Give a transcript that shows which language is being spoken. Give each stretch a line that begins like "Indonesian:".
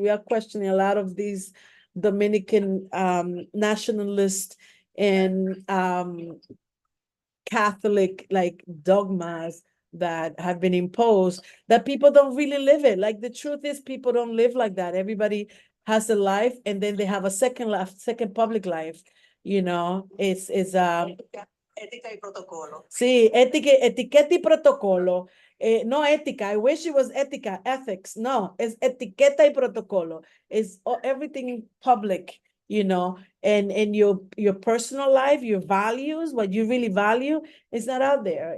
English: We are questioning a lot of these Dominican nationalist and Catholic like dogmas that have been imposed, that people don't really live it. Like, the truth is, people don't live like that. Everybody has a life, and then they have a second life, second public life. It's
Spanish: Ética y protocolo. Sí, etiqueta y protocolo. No ética.
English: I wish it was ética, ethics. No, it's
Spanish: etiqueta y protocolo.
English: It's everything public, and your personal life, your values, what you really value, is not out there.